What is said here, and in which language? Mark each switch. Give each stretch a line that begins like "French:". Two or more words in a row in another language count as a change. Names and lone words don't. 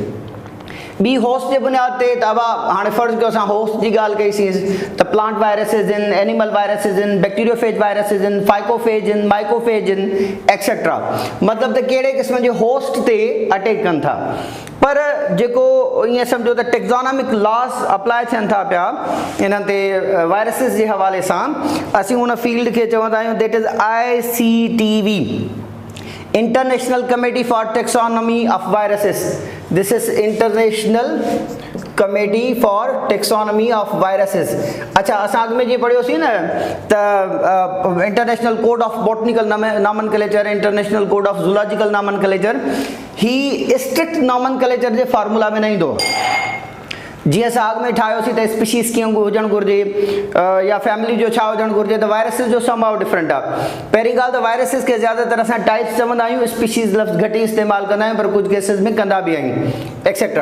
Sindhi: ॿी होस्ट जे बुनियाद ते त हाणे फ़र्ज़ु कयो असां होस्ट जी ॻाल्हि कईसीं त
English: plant viruses
Sindhi: आहिनि,
English: animal viruses
Sindhi: आहिनि,
English: bacteriophage viruses
Sindhi: आहिनि, फाइकोफेज आहिनि, माइकोफेज आहिनि, एक्सेट्रा। मतिलबु त कहिड़े क़िस्म जे होस्ट ते अटैक कनि था। पर जेको ईअं सम्झो त
English: taxonomic laws apply
Sindhi: थियनि था पिया इन्हनि ते वायरसिस जे हवाले सां, असीं उन फील्ड खे चवंदा आहियूं
English: that is ICTV, International Committee for Taxonomy of Viruses. This is International Committee for Taxonomy of Viruses.
Sindhi: अच्छा, असां अॻु में जीअं पढ़ियोसीं न त
English: International Code of Botanical Nomenclature, International Code of Zoological Nomenclature,
Sindhi: ही
English: strict nomenclature
Sindhi: जे फार्मूला में न ईंदो। जीअं असां अॻु में ठाहियोसीं त स्पीशीज़ कीअं हुजणु घुरिजे या फैमिली जो छा हुजणु घुरिजे, त वायरसिस जो संभाव डिफरेंट आहे। पहिरीं ॻाल्हि त वायरसिस खे ज़्यादातर असां टाइप्स चवंदा आहियूं, स्पीशीज़ लफ़्ज़ घटि ई इस्तेमालु कंदा आहियूं, पर कुझु केसिस में कंदा बि आहियूं, एक्सेट्रा।